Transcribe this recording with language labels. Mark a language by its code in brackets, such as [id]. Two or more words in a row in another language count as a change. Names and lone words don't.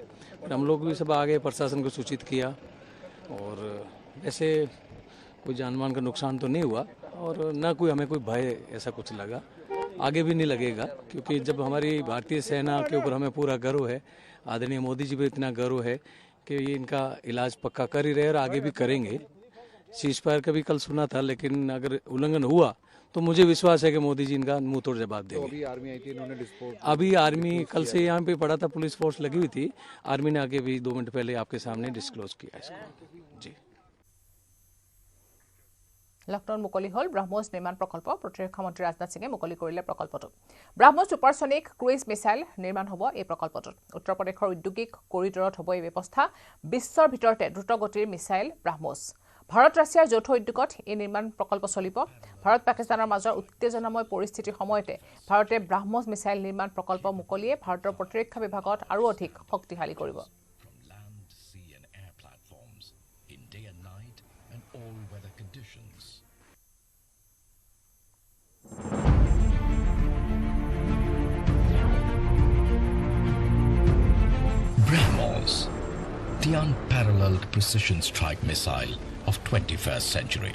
[hi] फिर हम लोग भी सब आगे प्रशासन को सूचित किया और ऐसे कोई जानमाल का नुकसान तो नहीं हुआ और ना कोई हमें कोई भय ऐसा कुछ लगा, आगे भी नहीं लगेगा, क्योंकि जब हमारी भारतीय सेना के ऊपर हमें पूरा गर्व है, आदरणीय मोदी जी पे इतना गर्व है कि ये इनका इलाज पक्का कर ही रहे और आगे भी करेंगे। सीजफायर का भी कल सुना था, लेकिन अगर उल्लंघन हुआ तो मुझे विश्वास है कि मोदी जी इनका मुंह तोड़ जवाब देंगे। तो अभी आर्मी आई थी, इन्होंने डिस्पोज अभी आर्मी कल से यहाँ पे पड़ा था, पुलिस फोर्स लगी हुई थी, आर्मी ने आके भी 2 मिनट पहले आपके सामने डिस्क्लोज किया इसको। जी [as] লকডাউন মুকলি হল ব্ৰাহ্মছ নিৰ্মাণ প্ৰকল্প প্ৰতিৰক্ষা মন্ত্ৰী ৰাজনাথ সিঙে মুকলি কৰিলে প্ৰকল্পটো ব্ৰাহ্মছ [en] supersonic cruise missile [as] নিৰ্মাণ হ'ব এই প্ৰকল্পটোত উত্তৰ প্ৰদেশৰ উদ্যোগিক কৰিডৰত হ'ব এই ব্যৱস্থা বিশ্বৰ ভিতৰতে দ্ৰুতগতিৰ মিসাইল ব্ৰাহ্মছ ভাৰত ৰাছিয়াৰ যৌথ উদ্যোগত এই নিৰ্মাণ প্ৰকল্প চলিব ভাৰত পাকিস্তানৰ মাজৰ উত্তেজনাময় পৰিস্থিতিৰ সময়তে ভাৰতে ব্ৰাহ্মছ মিসাইল নিৰ্মাণ প্ৰকল্প মুকলিয়ে ভাৰতৰ প্ৰতিৰক্ষা বিভাগত আৰু অধিক শক্তিশালী কৰিব [en] BrahMos, the unparalleled precision strike missile of 21st century.